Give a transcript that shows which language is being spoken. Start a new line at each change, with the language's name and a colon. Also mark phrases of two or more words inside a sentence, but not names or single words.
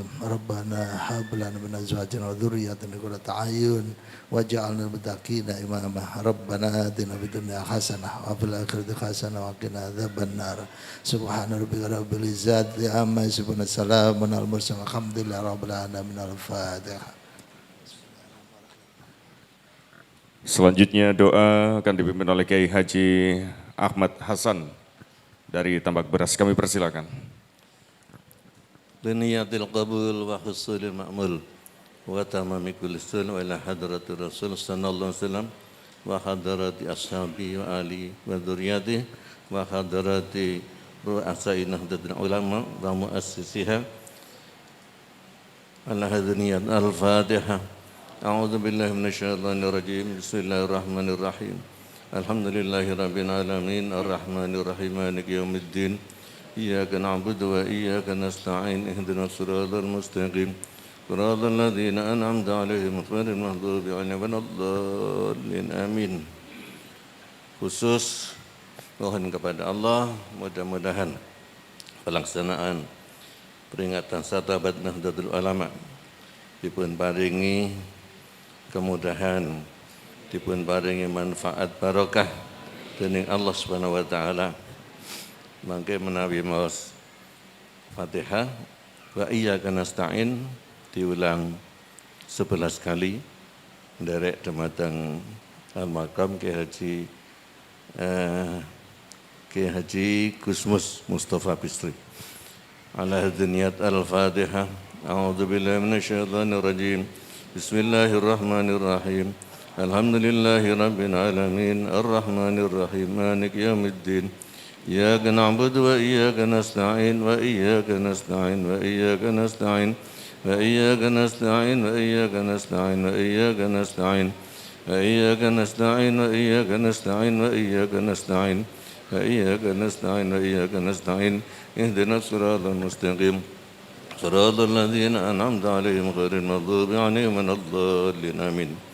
Arabic: ربنا هب لنا من أزواجنا وذرياتنا قرة أعين واجعلنا للمتقين إماما. ربنا آتنا في الدنيا حسنة وفي الآخرة حسنة وقنا عذاب النار. سبحان ربك رب العزة عما يصفون السلام على المرسلين الحمد لله رب العالمين. الفاتحة.
Indonesian: Selanjutnya doa akan dipimpin oleh Kiai Haji Ahmad Hasan dari Tambak Beras. Kami persilakan.
Arabic: بنية القبول وحصول المأمول وتمام كل سؤل وإلى حضرة الرسول صلى الله عليه وسلم وحضرة أصحابه وآله وذرياته وحضرة رؤساء نهضة العلماء ومؤسسيها على هذه النية الفاتحة. أعوذ بالله من الشيطان الرجيم. بسم الله الرحمن الرحيم. الحمد لله رب العالمين الرحمن الرحيم مالك يوم الدين إياك نعبد وإياك نستعين اهدنا الصراط المستقيم صراط الذين أنعمت عليهم غير المغضوب عليهم ولا الضالين آمين.
Indonesian: Khusus mohon kepada Allah mudah-mudahan pelaksanaan peringatan
Javanese: Satabat Nahdlatul Ulama dipun paringi kemudahan, dipun paringi manfaat barokah dening Allah
Arabic: سبحانه وتعالى.
Javanese: Mangke menawi maos Fatihah
Arabic: وإياك نستعين
Javanese: diulang 11 kali nderek dumateng al-maqam Ki Haji Kiai Haji Gusmus Mustafa Bisri.
Arabic: على هذه النية الفاتحة. أعوذ بالله من الشيطان الرجيم. بسم الله الرحمن الرحيم. الحمد لله رب العالمين. الرحمن الرحيم. مالك يوم الدين. إياك نعبد وإياك نستعين وإياك نستعين وإياك نستعين وإياك نستعين وإياك نستعين وإياك نستعين وإياك نستعين وإياك نستعين وإياك نستعين وإياك نستعين وإياك نستعين اهدنا الصراط المستقيم صراط الذين أنعمت عليهم غير المغضوب عليهم ولا الضالين آمين.